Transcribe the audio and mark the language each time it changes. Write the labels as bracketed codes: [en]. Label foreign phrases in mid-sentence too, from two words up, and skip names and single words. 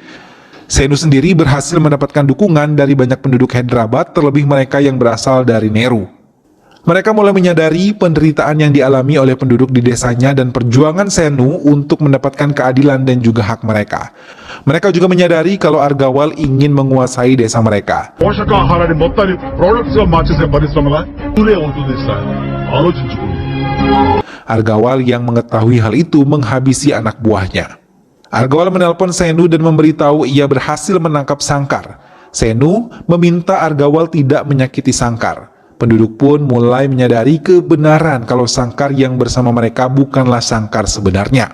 [id] Senu sendiri berhasil mendapatkan dukungan dari banyak penduduk Hyderabad, terlebih mereka yang berasal dari Neru. Mereka mulai menyadari penderitaan yang dialami oleh penduduk di desanya dan perjuangan Senu untuk mendapatkan keadilan dan juga hak mereka. Mereka juga menyadari kalau Argawal ingin menguasai desa mereka. [te] పోషకాహారాన్ని మొత్తాన్ని ప్రొడక్ట్స్ గా మార్చేసే పరిశ్రమల ఊరే ఉంటుంది సార్ ఆలోచించుకోండి. [id] Argawal yang mengetahui hal itu menghabisi anak buahnya. Argawal menelpon Senu dan memberitahu ia berhasil menangkap Sangkar. Senu meminta Argawal tidak menyakiti Sangkar. Penduduk pun mulai menyadari kebenaran kalau Sangkar yang bersama mereka bukanlah Sangkar sebenarnya.